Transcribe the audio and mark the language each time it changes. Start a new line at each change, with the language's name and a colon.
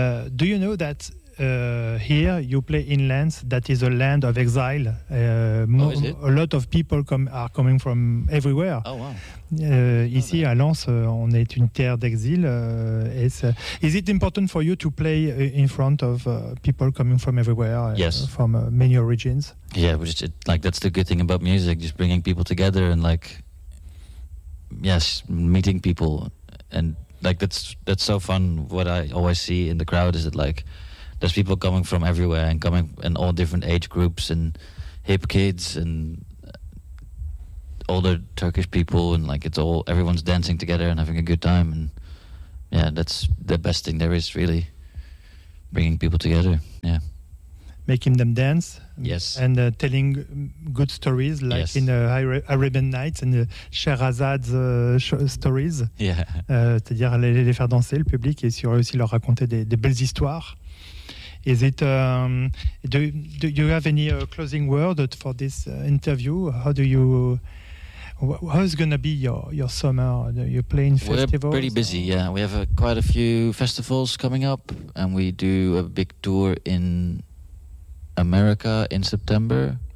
English: Do you know that here you play in lands that is a land of exile? Is it? A lot of people are coming from everywhere. Oh wow.
French: Ici à Lens, on est une terre d'exil.
English: Is it important for you to play in front of people coming from everywhere? Yes. From many origins? Yeah, which is, like that's the good thing about music, just bringing people together and like... Yes, meeting people, and like that's so fun. What I always see in the crowd is that like there's people coming from everywhere and coming in all different age groups, and hip kids and older Turkish people, and like it's all everyone's dancing together and having a good time, and that's the best thing there is, really, bringing people together. Yeah. Making them dance, yes, and telling good stories, like in Arabian Nights and Sherazade's stories. Yeah,
French: c'est-à-dire les faire danser le public, et aussi leur raconter des belles histoires.
English: Is it do you have any closing word for this interview? How do you how's going to be your summer? Are you playing festivals? We're pretty busy. Yeah, we have quite a few festivals coming up, and we do a big tour in America in September.